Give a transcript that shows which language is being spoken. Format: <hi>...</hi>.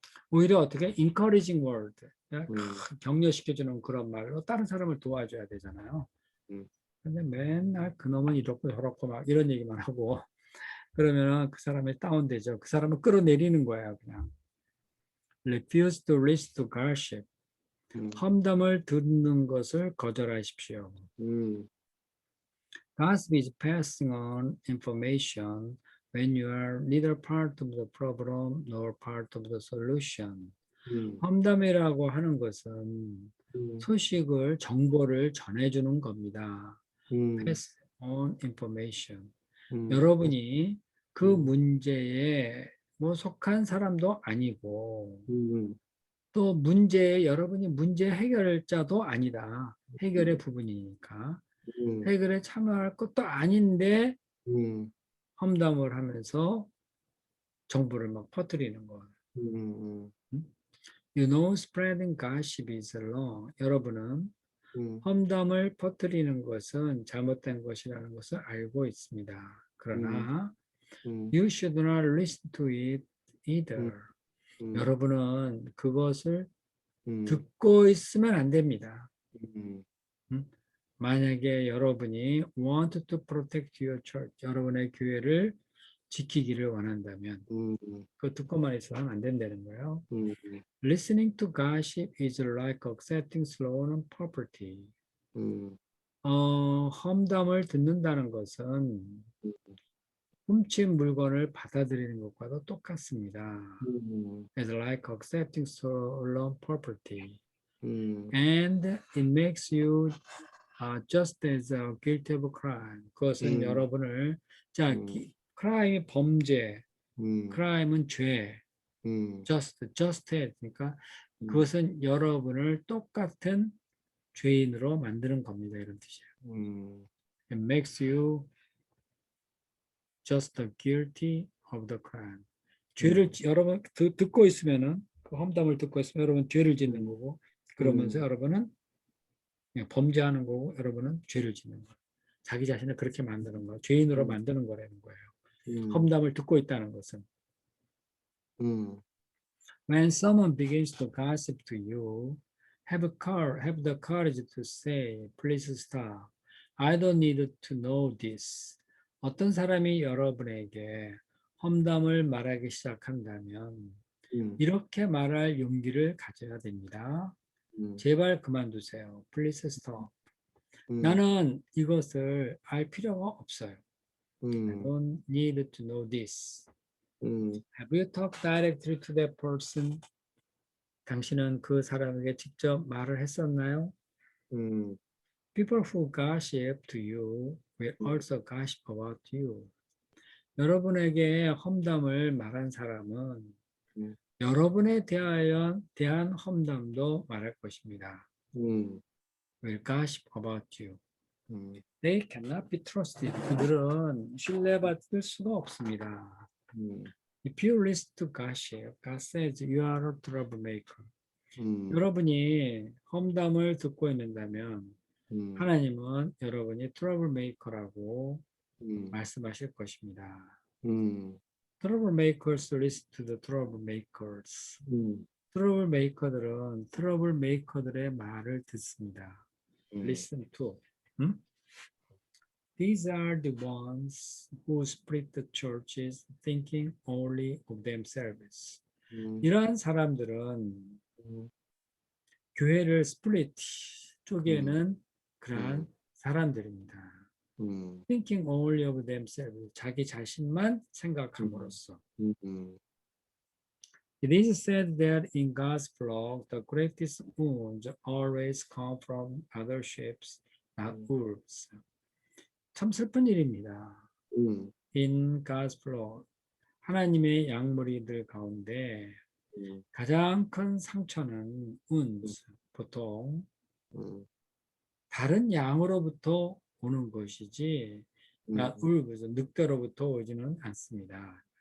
<ko>오히려 어떻게</ko> <en>encouraging word,</en> <ko>격려시켜주는 그런 말로 다른 사람을 도와줘야 되잖아요. 근데 맨날 그놈은 이렇고 저렇고 막 이런 얘기만 하고 그러면 그 사람이 다운되죠. 그 사람을 끌어내리는 거예요, 그냥.</ko> <en>Refuse to listen to gossip.</en> <ko>험담을 듣는 것을 거절하십시오.</ko> <en>Gossip is passing on information when you are neither part of the problem nor part of the solution.</en> <ko>험담이라고 하는 것은 소식을, 정보를 전해주는 겁니다.</ko> <en>Pass on information.</en> <ko>여러분이 그 문제에 뭐 속한 사람도 아니고 또 여러분이 문제 해결자도 아니다. 해결의 부분이니까. 음, 해결에 참여할 것도 아닌데 음, 험담을 하면서 정보를 막 퍼뜨리는 거. 음,</ko> <en>You know, spreading gossip is wrong.</en> <ko>여러분은 음, 험담을 퍼뜨리는 것은 잘못된 것이라는 것을 알고 있습니다. 음, 그러나 음,</ko> <en>you should not listen to it 음, either. 음,</en> <ko>여러분은 그것을 음, 듣고 있으면 안 됩니다. 음, 음? 만약에 여러분이</ko> <en>want to protect your church,</en> <ko>여러분의 교회를 지키기를 원한다면 음, 그거 듣고만 있어서는 안 된다는 거예요. 음,</ko> <en>Listening to gossip is like accepting stolen property. 음,</en> <ko>험담을 듣는다는 것은 훔친 물건을 받아들이는 것과도 똑같습니다.</ko> <en>It's like accepting stolen property. And it makes you just as guilty of crime.</en> <ko>그것은 여러분을 crime이 범죄, crime은 죄,</ko> <en>just as</en> <ko>그러니까 그것은 여러분을 똑같은 죄인으로 만드는 겁니다. 이런 뜻이에요.</ko> <en>It makes you just guilty of the crime.</en> <ko>죄를 여러분 듣고 있으면은 그 험담을 듣고 있으면 여러분 죄를 짓는 거고 그러면서 여러분은 그냥 범죄하는 거고 여러분은 죄를 짓는 거예요. 자기 자신을 그렇게 만드는 거예요. 죄인으로 만드는 거라는 거예요. 험담을 듣고 있다는 것은.</ko> <en>When someone begins to gossip to you, have the courage to say, please stop. I don't need to know this.</en> <ko>어떤 사람이 여러분에게 험담을 말하기 시작한다면 이렇게 말할 용기를 가져야 됩니다. 제발 그만두세요.</ko> <en>Please stop.</en> <ko>나는 이것을 알 필요가 없어요.</ko> <en>I don't need to know this. Have you talked directly to that person?</en> <ko>당신은 그 사람에게 직접 말을 했었나요?</ko> <en>People who gossip to you will also gossip about you.</en> <ko>여러분에게 험담을 말한 사람은 여러분에 대한 험담도 말할 것입니다.</ko> <en>Will gossip about you. They cannot be trusted.</en> <ko>그들은 신뢰받을 수가 없습니다.</ko> <en>If you listen to gossip, God says you are a troublemaker.</en> <ko>여러분이 험담을 듣고 있는다면 하나님은 여러분이 트러블메이커라고 말씀하실 것입니다.</ko> <en>Troublemakers listen to the troublemakers.</en> <ko>트러블메이커들은 트러블메이커들의 말을 듣습니다.</ko> <en>Listen to. These are the ones who split the churches thinking only of themselves.</en> <ko>이러한 사람들은 교회를 스플릿 쪼개는 그러한 사람들입니다.</ko> <en>Thinking only of themselves.</en> <ko>자기 자신만 생각함으로써.</ko> <en>It is said that in God's flock, the greatest wounds always come from other sheep, not wolves.</en> <ko>참 슬픈 일입니다.</ko> <en>In God's flock,</en> <ko>하나님의 양무리들 가운데 가장 큰 상처는 wounds, 보통 다른 양으로부터 오는 것이지</ko> <en>not wolves,</en> <ko>늑대로부터 오지는 않습니다.</ko>